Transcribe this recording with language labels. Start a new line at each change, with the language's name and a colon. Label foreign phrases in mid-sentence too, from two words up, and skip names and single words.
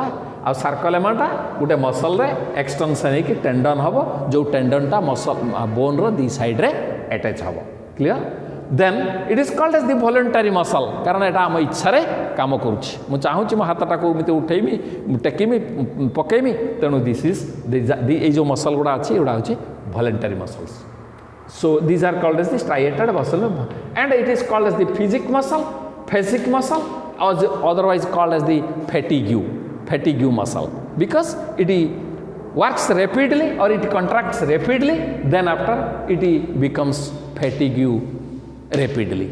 Odia: ଆଉ ସାର୍କୋଲେମାଟା ଗୋଟେ ମସଲରେ ଏକ୍ସଟେନସନ୍ ହେଇକି ଟେଣ୍ଡନ୍ ହେବ, ଯେଉଁ ଟେଣ୍ଡନ୍ଟା ମସଲ ବୋନ୍ର ଦି ସାଇଡ଼୍ରେ ଆଟାଚ୍ ହେବ. କ୍ଲିଅର୍?
English: then it is called as the voluntary muscle,
Odia: କାରଣ ଏଇଟା ଆମ ଇଚ୍ଛାରେ କାମ କରୁଛି. ମୁଁ ଚାହୁଁଛି ମୋ ହାତଟାକୁ ଏମିତି ଉଠେଇମି, ଟେକିମି, ପକେଇମି, ତେଣୁ
English: this is
Odia: ଏଇ ଯେଉଁ ମସଲ ଗୁଡ଼ା ଅଛି ଏଗୁଡ଼ା ହେଉଛି
English: voluntary muscles. So these are called as the striated muscle, and it is called as the physic muscle, or otherwise called as the fatigue muscle, because it works rapidly or it contracts rapidly, then after it becomes fatigue rapidly.